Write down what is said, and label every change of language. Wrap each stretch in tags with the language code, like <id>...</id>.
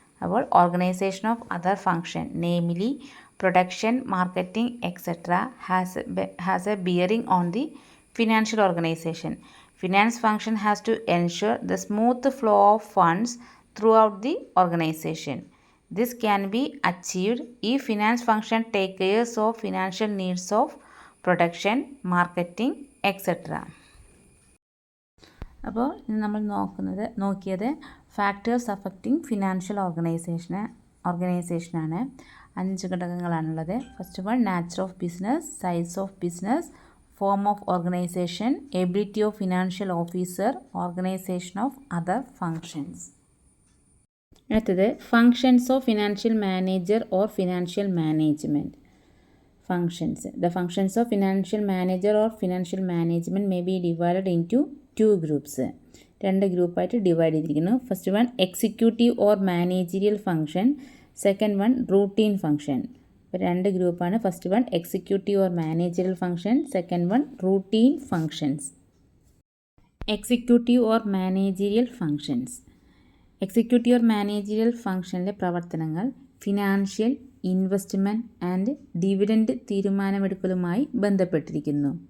<en>അപ്പോൾ organisation of other function namely production, marketing etcetera has a bearing on the financial organisation. Finance function has to ensure the smooth flow of funds throughout the organization. This can be achieved if finance function take care of financial needs of production, marketing, etc.</en> <ml>അപ്പോൾ ഇന്ന് നമ്മൾ നോക്കിയത്</ml> <en>Factors affecting financial ഓർഗനൈസേഷനാണ്.</en> <ml>5 ഘടകങ്ങളാണുള്ളത്.</ml> <en>First one, nature of business, size of business, form of organization, ability of financial officer, organization of other functions. അടുത്തത് functions of financial manager or financial management. Functions. The functions of financial manager or financial management may be divided into 2 groups.</en> <ml>2 ഗ്രൂപ്പായിട്ട് divide ചെയ്തിരിക്കുന്നു.</ml> <en>First one executive or managerial function, second one routine function.</en> <ml>2 ഗ്രൂപ്പാണ്.</ml> <en>First one executive or managerial function, second one routine functions. Executive or managerial functions.</en> <ml>Executive or managerial ഫംഗ്ഷനിലെ പ്രവർത്തനങ്ങൾ financial, investment and dividend തീരുമാനമെടുക്കലുമായി ബന്ധപ്പെട്ടിരിക്കുന്നു.</ml>